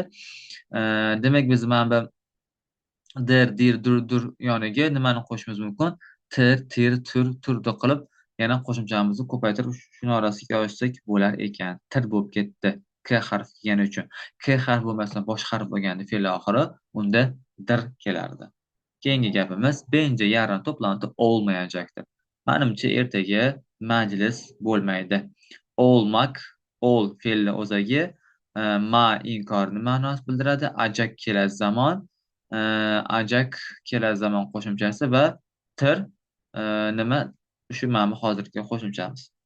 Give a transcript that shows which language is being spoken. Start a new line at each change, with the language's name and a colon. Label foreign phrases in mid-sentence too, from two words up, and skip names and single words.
Uzbek: Demak biz mana bu dir, dir, dur, dur yoniga nimani qo'shishimiz mumkin? Tir, tir, tur, turda qilib yana qo'shimchamizni ko'paytirib shuni orasiga yozsak bo'lar ekan. Tir bo'lib ketdi. K harfi kelgani uchun. K harfi bo'lmasdan boshqa harf bo'lganda fe'l oxiri unda dir kelardi. Keyingi gapimiz
Turkish: bence yarın toplantı olmayacaktır.
Uzbek: Menimcha ertaga majlis bo'lmaydi. Olmak, ol fe'lni o'zagi, ma inkorni ma'nosini bildiradi. Ajak kelar zamon, ajak kelar zamon qo'shimchasi va tir nima shu mana bu hozirgi qo'shimchamiz.